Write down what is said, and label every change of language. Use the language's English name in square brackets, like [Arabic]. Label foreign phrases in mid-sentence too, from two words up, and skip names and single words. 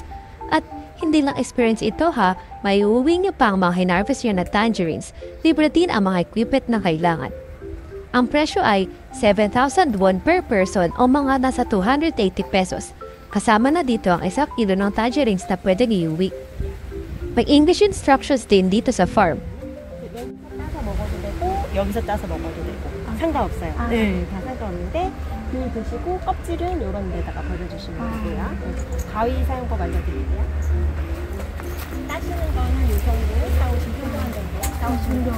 [Filipino] At hindi lang experience ito ha, may uuwi niyo pa ang mga hinarvest niyo na tangerines. Libre din ang mga equipment na kailangan. Ang presyo ay 7,000 won [English] per person [Filipino] o mga nasa 280 pesos. Kasama na dito ang 1 kilo ng tangerines na pwedeng iuwi. May [English] English instructions [Filipino] din dito sa farm. [Korean] 따서 먹어도 되고 여기서 따서 먹어도 되고 상관없어요. 네, 다 상관없는데 굴 드시고 껍질은 이런 데다가 버려주시면 되고요. 가위 사용법 알려드릴게요. 따시는 거는 이 정도 따오시면 한동안 정도 따오시면 돼요.